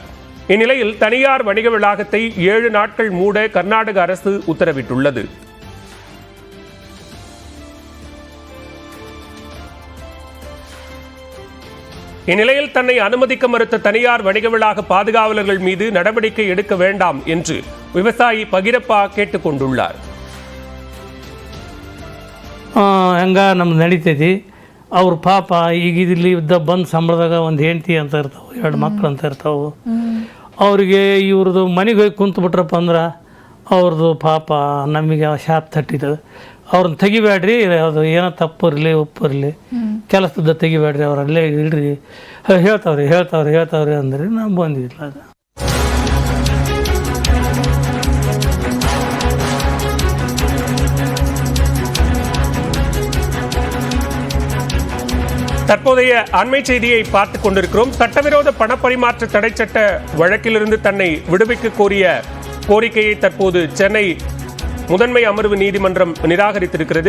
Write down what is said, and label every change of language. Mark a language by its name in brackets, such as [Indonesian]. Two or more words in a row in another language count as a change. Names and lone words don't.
[Tamil] இந்நிலையில் தனியார் வணிக வளாகத்தை 7 நாட்கள் மூட கர்நாடக அரசு உத்தரவிட்டுள்ளது. இந்நிலையில் தன்னை அனுமதிக்க மறுத்த தனியார் வணிக வளாக பாதுகாவலர்கள் மீது நடவடிக்கை எடுக்க வேண்டாம் என்று விவசாயி பகிரப்பா கேட்டுக் கொண்டுள்ளார். [Kannada] ಹಂಗ ನಮ್ದು ನಡೀತೈತಿ. ಅವ್ರ ಪಾಪ ಈಗ ಇಲ್ಲಿ ಬಂದು ಸಂಬಳದಾಗ ಒಂದು ಹೆಂಡತಿ ಅಂತ ಇರ್ತಾವೆ, 2 ಮಕ್ಳು ಅಂತ ಇರ್ತಾವೆ. ಅವ್ರಿಗೆ ಇವ್ರದ್ದು ಮನೆಗೆ ಹೋಗಿ ಕುಂತು ಬಿಟ್ರಪ್ಪ ಅಂದ್ರೆ ಅವ್ರದ್ದು ಪಾಪ ನಮಗೆ ಶಾಪ್ ತಟ್ಟಿತದೆ. ಅವ್ರನ್ನ ತೆಗಿಬೇಡ್ರಿ, ಅದು ಏನೋ ತಪ್ಪು ಇರಲಿ ಉಪ್ಪು ಇರಲಿ ಕೆಲಸದ ತೆಗಿಬೇಡ್ರಿ, ಅವರಲ್ಲೇ ಇಡ್ರಿ ಹೇಳ್ತಾವ್ರಿ ಅಂದ್ರೆ ನಾವು ಬಂದಿಲ್ಲ. ಅದು [Tamil] தற்போதைய அண்மை செய்தியை பார்த்துக் கொண்டிருக்கிறோம். சட்டவிரோத பணப்பரிமாற்ற தடை சட்ட வழக்கிலிருந்து தன்னை விடுவிக்க கோரிய கோரிக்கையை தற்போது சென்னை முதன்மை அமர்வு நீதிமன்றம் நிராகரித்திருக்கிறது.